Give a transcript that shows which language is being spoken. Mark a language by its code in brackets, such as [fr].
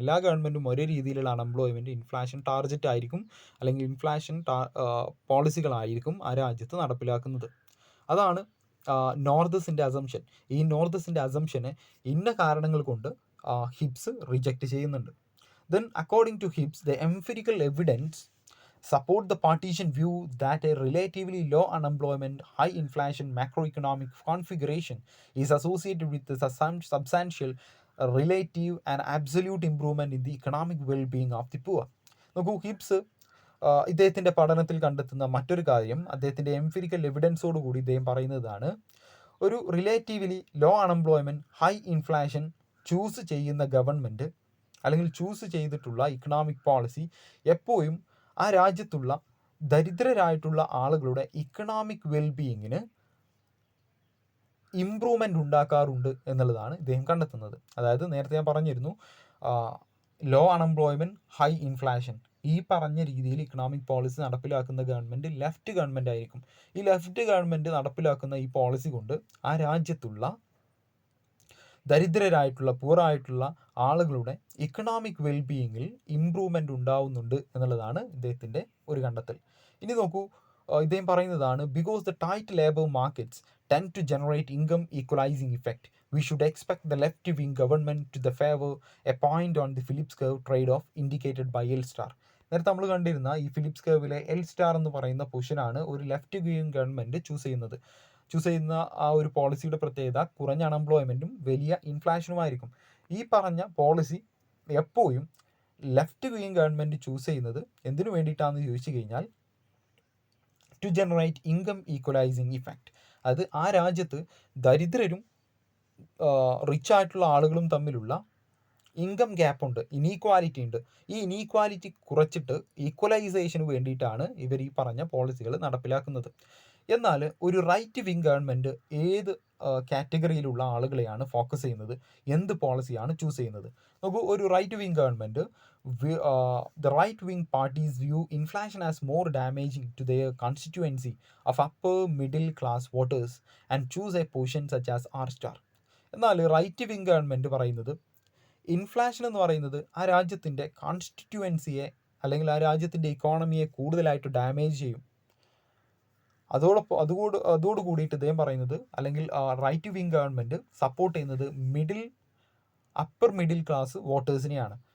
[ml] എല്ലാ ഗവൺമെൻറ്റും ഒരേ രീതിയിലുള്ള അൺഎംപ്ലോയ്മെൻറ്റ്, ഇൻഫ്ലേഷൻ ടാർഗറ്റ് ആയിരിക്കും അല്ലെങ്കിൽ ഇൻഫ്ലേഷൻ പോളിസികളായിരിക്കും ആ രാജ്യത്ത് നടപ്പിലാക്കുന്നത്. അതാണ് നോർത്തേഴ്സിൻ്റെ അസംഷൻ. ഈ നോർത്തേഴ്സിൻ്റെ അസംഷനെ ഇന്ന കാരണങ്ങൾ കൊണ്ട് ഹിബ്സ് റിജക്റ്റ് ചെയ്യുന്നുണ്ട്. [en] Then according to Hibbs, the empirical evidence support the partition view that a relatively low unemployment, high inflation macroeconomic configuration is associated with the substantial relative and absolute improvement in the economic well-being of the poor. [ml] നോക്കൂ, ഹിബ്സ് ഇദ്ദേഹത്തിൻ്റെ പഠനത്തിൽ കണ്ടെത്തുന്ന മറ്റൊരു കാര്യം, അദ്ദേഹത്തിൻ്റെ empirical എവിഡൻസോട് കൂടി ഇദ്ദേഹം പറയുന്നതാണ്, ഒരു relatively law unemployment, high inflation choose ചെയ്യുന്ന ഗവൺമെൻറ് അല്ലെങ്കിൽ ചൂസ് ചെയ്തിട്ടുള്ള ഇക്കണോമിക് പോളിസി എപ്പോഴും ആ രാജ്യത്തുള്ള ദരിദ്രരായിട്ടുള്ള ആളുകളുടെ ഇക്കണോമിക് വെൽബീയിങ്ങിന് ഇംപ്രൂവ്മെൻ്റ് ഉണ്ടാക്കാറുണ്ട് എന്നുള്ളതാണ് ഇദ്ദേഹം കണ്ടെത്തുന്നത്. അതായത് നേരത്തെ ഞാൻ പറഞ്ഞിരുന്നു, ലോ അൺഎംപ്ലോയ്മെൻറ്റ്, ഹൈ ഇൻഫ്ലേഷൻ, ഈ പറഞ്ഞ രീതിയിൽ ഇക്കണോമിക് പോളിസി നടപ്പിലാക്കുന്ന ഗവൺമെൻറ് ലെഫ്റ്റ് ഗവൺമെൻറ് ആയിരിക്കും. ഈ ലെഫ്റ്റ് ഗവൺമെൻറ് നടപ്പിലാക്കുന്ന ഈ പോളിസി കൊണ്ട് ആ രാജ്യത്തുള്ള ദരിദ്രരായിട്ടുള്ള പൂറായിട്ടുള്ള ആളുകളുടെ ഇക്കണോമിക് വെൽബീയിങ്ങിൽ ഇമ്പ്രൂവ്മെൻ്റ് ഉണ്ടാവുന്നുണ്ട് എന്നുള്ളതാണ് ഇദ്ദേഹത്തിൻ്റെ ഒരു കണ്ടെത്തൽ. ഇനി നോക്കൂ, ഇദ്ദേഹം പറയുന്നതാണ് [en] Because the tight labour markets tend to generate income equalizing effect. We should expect the left-wing government to the favor a point on the Phillips curve trade-off indicated by L star. [ml] നേരത്തെ നമ്മൾ കണ്ടിരുന്ന ഈ Philips കർവിലെ L star എന്ന് പറയുന്ന പൊസിഷനാണ് ഒരു left wing government choose ചെയ്യുന്ന ആ ഒരു പോളിസിയുടെ പ്രത്യേകത കുറഞ്ഞ അൺഎംപ്ലോയ്മെൻറ്റും വലിയ ഇൻഫ്ലേഷനുമായിരിക്കും. ഈ പറഞ്ഞ പോളിസി എപ്പോഴും ലെഫ്റ്റ് വിങ് ഗവൺമെൻറ് ചൂസ് ചെയ്യുന്നത് എന്തിനു വേണ്ടിയിട്ടാണെന്ന് ചോദിച്ചു കഴിഞ്ഞാൽ [en] To generate income equalising effect. [ml] അത് ആ രാജ്യത്ത് ദരിദ്രരും റിച്ച് ആയിട്ടുള്ള ആളുകളും തമ്മിലുള്ള ഇൻകം ഗ്യാപ്പ് ഉണ്ട്, ഇനീക്വാലിറ്റി ഉണ്ട്. ഈ ഇനീക്വാലിറ്റി കുറച്ചിട്ട് ഈക്വലൈസേഷന് വേണ്ടിയിട്ടാണ് ഇവർ ഈ പറഞ്ഞ പോളിസികൾ നടപ്പിലാക്കുന്നത്. എന്നാൽ ഒരു റൈറ്റ് വിങ് ഗവൺമെൻറ് ഏത് കാറ്റഗറിയിലുള്ള ആളുകളെയാണ് ഫോക്കസ് ചെയ്യുന്നത്, എന്ത് പോളിസിയാണ് ചൂസ് ചെയ്യുന്നത്? നോക്കൂ, ഒരു [en] Right wing government the right-wing parties view inflation as more damaging to their constituency of upper middle class voters and choose a position such as R star. [ml] എന്നാൽ right wing government പറയുന്നത് inflation എന്ന് പറയുന്നത് ആ രാജ്യത്തിൻ്റെ കോൺസ്റ്റിറ്റ്യുവൻസിയെ അല്ലെങ്കിൽ ആ രാജ്യത്തിൻ്റെ ഇക്കോണമിയെ കൂടുതലായിട്ട് ഡാമേജ് ചെയ്യും. അതോട് കൂടിയിട്ട് ഇദ്ദേഹം പറയുന്നത്, അല്ലെങ്കിൽ റൈറ്റ് വിങ് ഗവൺമെൻറ് സപ്പോർട്ട് ചെയ്യുന്നത് അപ്പർ മിഡിൽ ക്ലാസ് വോട്ടേഴ്സിനെയാണ്.